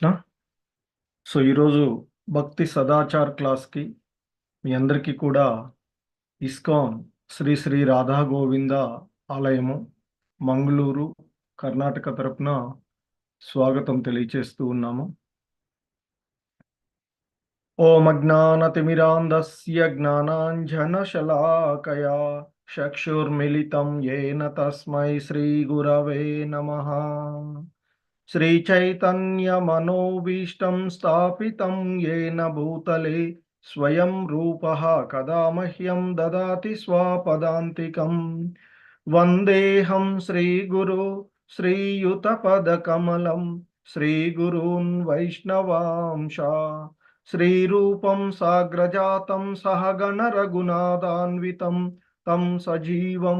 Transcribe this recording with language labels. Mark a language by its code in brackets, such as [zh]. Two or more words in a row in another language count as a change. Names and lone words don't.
[te] ఈరోజు భక్తి సదాచార్ క్లాస్కి మీ అందరికీ కూడా ఇస్కాన్ శ్రీ శ్రీ రాధా గోవింద ఆలయము మంగళూరు కర్ణాటక తరపున స్వాగతం తెలియచేస్తూ ఉన్నాము. [sa] ఓం అజ్ఞానతిమిరాంధస్య జ్ఞానాంజనశలాకయా చక్షుర్మిలితం యేన తస్మై శ్రీ గురవే నమః. श्रीचैतन्यमनोभीष्टं स्थापितं येन भूतले स्वयं रूपः कदा मह्यं ददाति स्वापदान्तिकं। वन्देऽहं श्रीगुरो श्रीयुतपदकमलं श्रीगुरून् वैष्णवांशा श्रीरूपं साग्रजातं सहगण रघुनाथान्वितं तं सजीवं